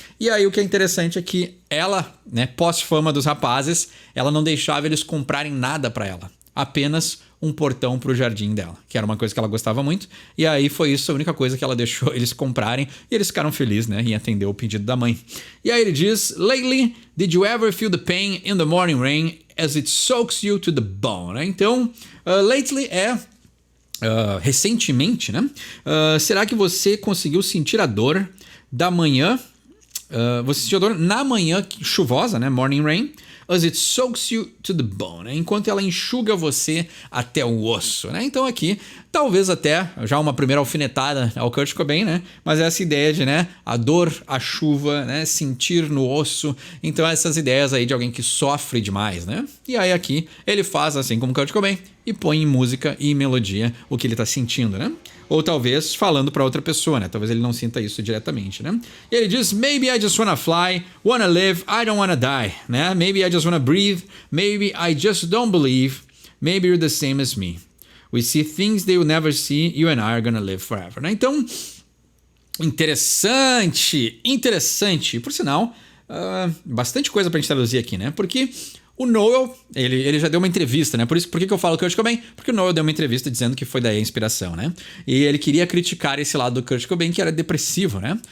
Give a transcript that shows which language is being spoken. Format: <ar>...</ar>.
<pt>E aí o que é interessante é que ela, né, pós-fama dos rapazes, ela não deixava eles comprarem nada para ela. Apenas um portão pro jardim dela, que era uma coisa que ela gostava muito. E aí foi isso a única coisa que ela deixou eles comprarem. E eles ficaram felizes, né, em atender o pedido da mãe. E aí ele diz:</pt> <en>Lately, did you ever feel the pain in the morning rain as it soaks you to the bone?</en> <pt>Então, lately é... recentemente, né? Será que você conseguiu sentir a dor da manhã? Você sentiu a dor na manhã chuvosa, né?</pt> <en>Morning rain. As it soaks you to the bone, né?</en> <pt>Enquanto ela enxuga você até o osso, né? Então aqui, talvez até já uma primeira alfinetada ao Kurt Cobain, né? Mas essa ideia de, né, a dor, a chuva, né, sentir no osso. Então essas ideias aí de alguém que sofre demais, né? E aí aqui ele faz assim como Kurt Cobain e põe em música e em melodia o que ele tá sentindo, né? Ou talvez falando para outra pessoa, né? Talvez ele não sinta isso diretamente, né? E ele diz:</pt> <en>Maybe I just wanna fly, wanna live, I don't wanna die, né? Maybe I just wanna breathe, maybe I just don't believe, maybe you're the same as me. We see things they will never see, you and I are gonna live forever, né?</en> <pt>Então, interessante. E por sinal, bastante coisa pra gente traduzir aqui, né? Porque o Noel, ele já deu uma entrevista, né? Por que eu falo Kurt Cobain? Porque o Noel deu uma entrevista dizendo que foi daí a inspiração, né? E ele queria criticar esse lado do Kurt Cobain, que era depressivo, né?</pt>